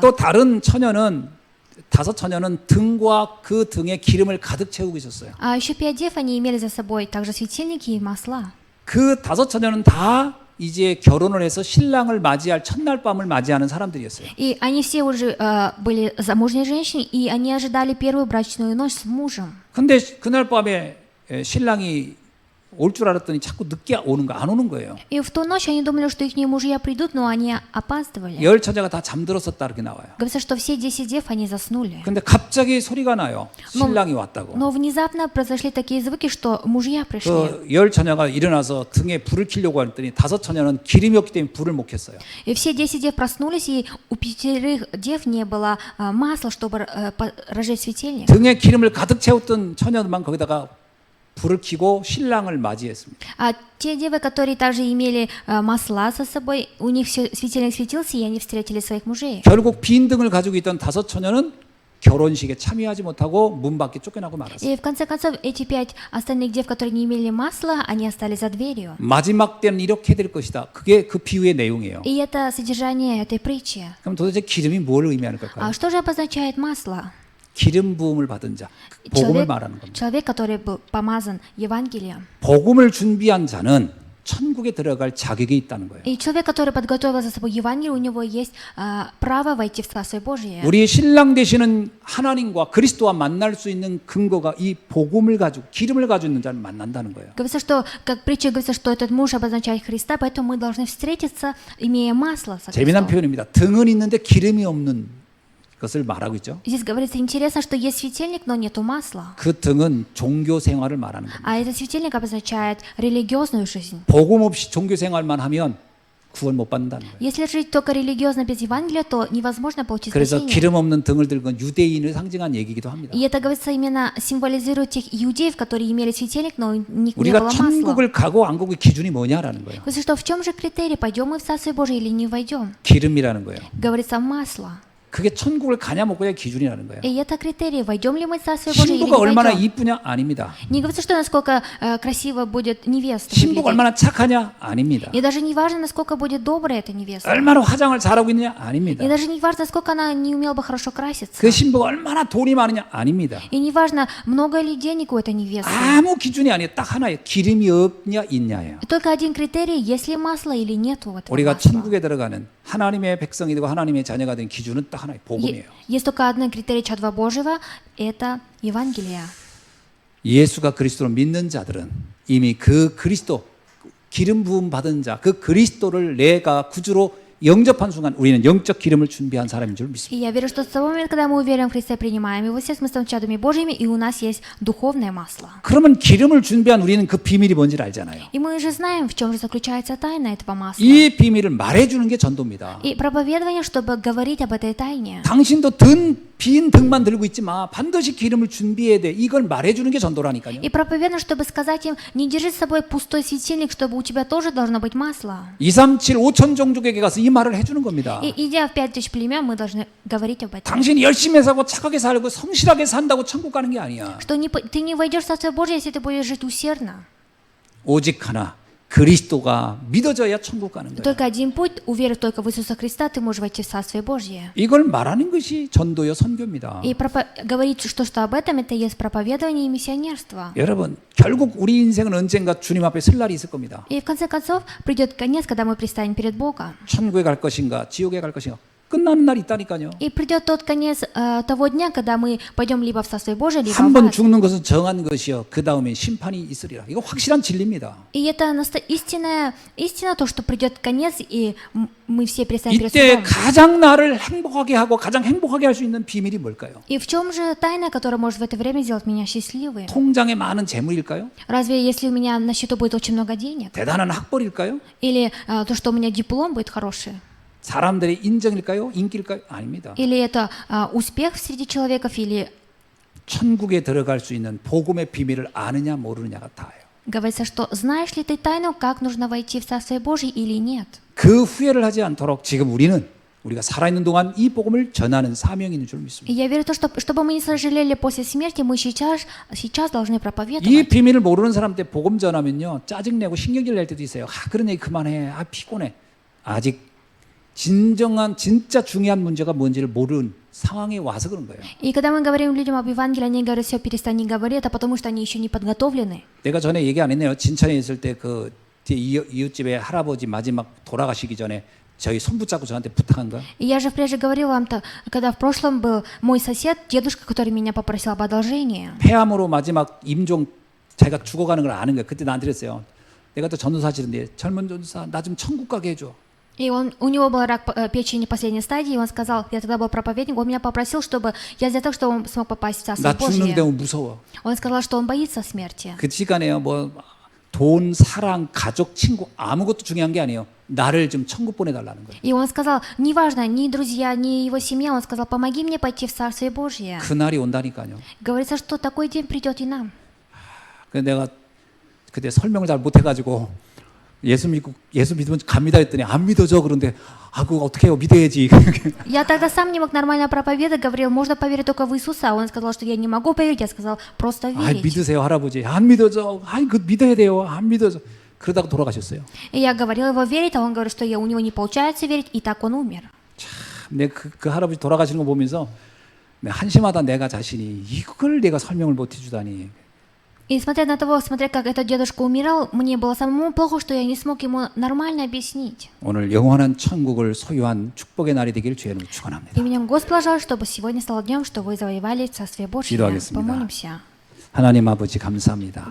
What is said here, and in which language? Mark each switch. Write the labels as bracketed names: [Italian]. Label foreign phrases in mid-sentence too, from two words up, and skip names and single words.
[Korean] 또 다른 처녀는 다섯 처녀는 등과 그 등에 기름을 가득 채우고 있었어요. [Russian] А еще 5 дев, они имели за собой также светильники и масла. [Korean] 그 다섯 처녀는 다 이제 결혼을 해서 신랑을 맞이할 첫날 밤을 맞이하는 사람들이었어요. [Russian] И они все уже были замужние женщины, и они ожидали первую брачную ночь с мужем. [Korean] 근데 그날 밤에 신랑이 올 줄 알았더니 자꾸 늦게 오는 거 안 오는 거예요. [Russian] И в ту ночь они думали, что их мужья придут, но они опаздывали. [Korean] 열 처자가 다 잠들었었다 이렇게 나와요. [Russian] Говорится, что все 10 дев, они заснули. [Korean] 근데 갑자기 소리가 나요. 신랑이 왔다고. [Russian] Но внезапно произошли такие звуки, что мужья пришли. [Korean] 그 열 처녀가 일어나서 등에 불을 켜려고 했더니 다섯 처녀는 기름이 없기 때문에 불을 못 켰어요. [Russian] И все 10 дев проснулись, и у 5 дев не было масла, чтобы разжечь светильник. [Korean] 등에 기름을 가득 채웠던 처녀만 거기다가 불을 켜고 신랑을 맞이했습니다. [Russian] А те девы, которые также имели масла со собой, у них светильник светился, и они встретили своих мужей. [Korean] 결국 빈 등을 가지고 있던 다섯 처녀는 결혼식에 참여하지 못하고 문 밖에 쫓겨나고 말았어요. [Russian] И в конце концов, эти 5 остальных дев, которые не имели масла, они остались за дверью. [Korean] 마지막 때는 이렇게 될 것이다. 그게 그 비유의 내용이에요. [Russian] И это содержание этой притчи. [Korean] 그럼 도대체 기름이 뭘 의미하는 걸까요? [Russian] А что же обозначает масло? [Korean] 기름 부음을 받은 자, 복음을 말하는 겁니다. [Russian] Человек, который был помазан Евангелием. [Korean] 복음을 준비한 자는 천국에 들어갈 자격이 있다는 거예요. [Russian] И человек, который подготовил за собой Евангелие, у него есть право войти в Царствие Божие. [Korean] 우리의 신랑 되시는 하나님과 그리스도와 만날 수 있는 근거가 이 복음을 가지고 기름을 가지고 있는 자를 만난다는 거예요. [Russian] Говорится, что, как притча говорится, что этот муж обозначает Христа, поэтому мы должны встретиться, имея масло со [Korean] 재미난 [Russian] Христом. [Korean] 표현입니다. 등은 있는데 기름이 없는 것을 말하고 있죠. [Russian] Здесь говорится, интересно, что есть светильник, но нету масла. [Korean] 그 등은 종교 생활을 말하는 겁니다. [Russian] А этот светильник обозначает религиозную жизнь. [Korean] 복음 없이 종교 생활만 하면 구원 못 받는다는 거예요. [Russian] Если жить только религиозно без Евангелия, то невозможно получить [Korean] 그래서 [Russian] спасение. [Korean] 기름 없는 등을 들고 유대인을 상징한 얘기기도 합니다. [Russian] И это, говорится, именно символизирует тех иудеев, которые имели светильник, но у них не [Korean] 우리가 [Russian] было масла. [Korean] 천국을 가고 안 가고의 기준이 뭐냐라는 거예요. [Russian] Говорится, что в чем же критерий, пойдем мы в Царствие Божие или не войдем? [Korean] 기름이라는 거예요. [Russian] Говорится, масло. [Korean] 그게 천국을 가냐 못 가냐 기준이라는 거예요. [Russian] И это критерий, войдем ли мы в Царствие Божие или [Korean] 신부가 [Russian] не [Korean] 얼마나 [Russian] войдем. [Korean] 이쁘냐 아닙니다. [Russian] Не говорится, что насколько красиво будет невеста [Korean] 신부가 [Russian] выглядеть. [Korean] 얼마나 착하냐 아닙니다. [Russian] И даже не важно, насколько будет добрая эта невеста. [Korean] 얼마나 화장을 잘하고 있느냐 아닙니다. [Russian] И даже не важно, насколько она не умела бы хорошо краситься. [Korean] 그 신부가 얼마나 돈이 많으냐 아닙니다. [Russian] И не важно, много ли денег у этой невесты. [Korean] 아무 기준이 아니에요. 딱 하나예요. 기름이 없냐 있냐예요. [Russian] Только один критерий, есть ли масло или нету этого [Korean] 우리가 [Russian] масла. [Korean] 천국에 들어가는 하나님의 백성이 되고 하나님의 자녀가 된 기준은 딱 하나예요. 복음이에요. [Russian] Есть только один критерий Чадва Божьего, это Евангелие. [Korean] 예수가 그리스도를 믿는 자들은 이미 그 그리스도 기름 부음 받은 자, 그 그리스도를 내가 구주로 영접한 순간 우리는 영적 기름을 준비한 사람인 줄 믿습니다. [Russian] И я верю, что с того момента, когда мы уверуем в Христа, принимаем Его, все мы становимся чадами Божьими, и у нас есть духовное масло. [Korean] 그러면 기름을 준비한 우리는 그 비밀이 뭔지를 알잖아요. [Russian] И мы же знаем, в чем же заключается тайна этого масла. [Korean] 이 비밀을 말해주는 게 전도입니다. [Russian] И проповедование, чтобы говорить об этой тайне. [Korean] 당신도 빈 등만 들고 있지 마. 반드시 기름을 준비해야 돼. 이걸 말해주는 게 전도라니까요. [Russian] И проповедование, чтобы сказать им, не держи с собой пустой светильник, чтобы у тебя тоже должно быть масло. [Korean] 237, 5천 종족에게 가서 이 말을 해주는 겁니다. [Russian] И идя в 5000 племен, мы должны говорить об этом. [Korean] 당신이 열심히 살고 착하게 살고 성실하게 산다고 천국 가는 게 아니야. [Russian] Что ты не войдешь в Царствие Божие, если ты будешь жить усердно. [Korean] 오직 하나 그리스도가 믿어져야 천국 가는 거예요. [Russian] Только один путь, уверив только в Иисуса Христа, ты можешь войти в Царствие Божье. [Korean] 이걸 말하는 것이 전도요 선교입니다. [Russian] И говорить, что об этом, это есть проповедование и миссионерство. [Korean] 여러분 결국 우리 인생은 언젠가 주님 앞에 설 날이 있을 겁니다. [Russian] И в конце концов придет конец, когда мы предстанем перед Богом. [Korean] 천국에 갈 것인가 지옥에 갈 것인가 끝나는 날이 있다니까요. [Russian] И придет тот конец того дня, когда мы пойдем либо в Царствие Божие, либо [Korean] 한 [Russian] в [Korean] 번 [Russian] ад. [Korean] 죽는 것은 정한 것이요. 그 다음에 심판이 있으리라. 이거 확실한 진리입니다. [Russian] И это истина, то, что придет конец, и мы все предстанем перед [Korean] 이때 [Russian] судом. [Korean] 가장 나를 행복하게 하고 가장 행복하게 할 수 있는 비밀이 뭘까요? [Russian] И в чем же тайна, которая может в это время сделать меня счастливой? [Korean] 통장에 많은 재물일까요? [Russian] Разве если у меня на счету будет очень много денег? [Korean] 대단한 학벌일까요? [Russian] Или то, что у меня диплом будет хороший? [Korean] 사람들의 인정일까요? 인기일까요? 아닙니다. [Russian] Или это успех среди человеков? Или [Korean] 천국에 들어갈 수 있는 복음의 비밀을 아느냐 모르느냐가 다예요. [Russian] говорится, что знаешь ли ты тайну, как нужно войти в Царствие Божие или нет? [Korean] 그 후회를 하지 않도록 지금 우리가 살아있는 동안 이 복음을 전하는 사명이 있는 줄 [Russian] И [Korean] 믿습니다. [Russian] я верю в то, что чтобы мы не сожалели после смерти, мы сейчас должны [Korean] 이 [Russian] проповедовать. [Korean] 비밀을 모르는 사람한테 복음 전하면요 짜증내고 신경질 낼 때도 있어요. 그런 얘기 그만해. 피곤해. 아직 진짜 중요한 문제가 뭔지를 모르는 상황에 와서 그런 거예요. [Russian] И когда мы говорим людям об Евангелии, они говорят, все, перестань, не говори, это потому что они еще не подготовлены. [Korean] 내가 전에 얘기 안 했네요. 진천에 있을 때 그 이웃집에 할아버지 마지막 돌아가시기 전에 저희 손 붙잡고 저한테 부탁한 거. [Russian] И я же прежде говорила вам-то, когда в прошлом был мой сосед, дедушка, который меня попросил об одолжении. [Korean] 폐암으로 마지막 임종 자기가 죽어가는 걸 아는 거야. 그때 나한테 그랬어요. 내가 또 전도사 하시는데 젊은 전도사 나 좀 천국 가게 해줘. [Russian] И у него был рак печени последней стадии, и он сказал, я тогда был проповедник, он меня попросил, чтобы я сделал так, чтобы он смог попасть в Царство [Korean] 나 죽는데 [Russian] Божье. [Korean] 무서워. [Russian] Он сказал, что он боится смерти. [Korean] 그 시간에요. 뭐 돈, 사랑, 가족, 친구 아무것도 중요한 게 아니에요. 나를 좀 천국 보내달라는 거예요. [Russian] И он сказал, неважно, ни друзья, ни его семья, он сказал, помоги мне пойти в Царствие Божье. [Korean] 그 날이 온다니까요. [Russian] Говорится, что такой день придет и нам. [Korean] 그래서 내가 그때 설명을 잘 못해가지고 예수 믿으면 갑니다 했더니 안 믿어져. 그런데 그거 어떻게 해요? 믿어야지. [Russian] Я тогда сам не мог нормально проповедовать, говорил, можно поверить только в Иисуса. Он сказал, что я не могу поверить, я сказал, просто верить. [Korean] 믿으세요 할아버지. 안 믿어져. 그 믿어야 돼요. 안 믿어져. 그러다가 돌아가셨어요. [Russian] И я говорил его верить, а он говорит, что у него не получается верить, и так он умер. [Korean] 내가 그 할아버지 돌아가시는 거 보면서 한심하다 내가 자신이 이걸 내가 설명을 못 해주다니. [Russian] И смотря на того, смотря как этот дедушка умирал, мне было самому плохо, что я не смог ему нормально объяснить. [Korean] 오늘 영원한 천국을 소유한 축복의 날이 되길 주의 이름으로 축원합니다. [Russian] Именем Господа желаю, чтобы сегодня стало днем, что вы завоевали Царствие Божье. [Korean] 기도하겠습니다. [Russian] Помолимся. [Korean] 하나님 아버지 감사합니다.